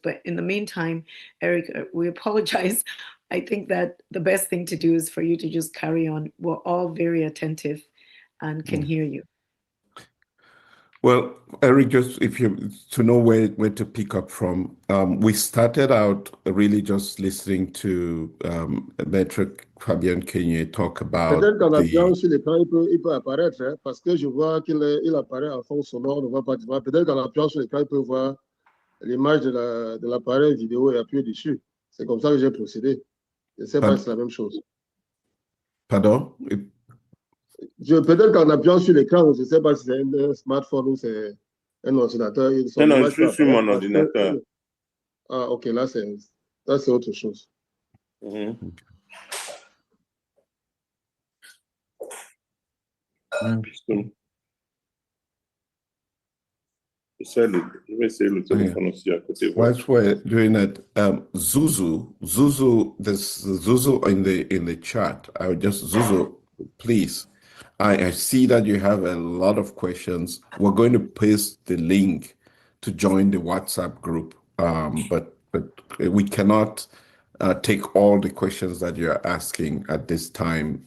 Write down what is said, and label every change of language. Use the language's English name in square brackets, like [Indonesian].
[English] But in the meantime, Eric, we apologize. I think that the best thing to do is for you to just carry on. We're all very attentive and can hear you. Well, Eric, just if you to know where to pick up from, we started out really just listening to Maître Fabien Kenye talk about [French] Peut-être qu'en appuyant [English] the. [French] sur l'écran, il peut apparaître, hein, parce que je vois qu'il apparaît en fond sonore, on ne voit pas. Peut-être qu'en appuyant sur l'écran, il peut voir l'image de l'appareil vidéo et appuyer dessus. C'est comme ça que j'ai procédé. Je ne sais pas si c'est la même chose. Pardon? Peut-être qu'en appuyant sur l'écran, je ne sais pas si c'est un smartphone ou c'est un ordinateur. Non, je suis sur mon ordinateur. Ah, ok, là, c'est autre chose. Mm-hmm. Je vais essayer le téléphone aussi à côté. [English] Whilst we're doing it, Zuzu, there's Zuzu in the chat. I would just Zuzu, please. I see that you have a lot of questions. We're going to paste the link to join the WhatsApp group, but we cannot take all the questions that you're asking at this time.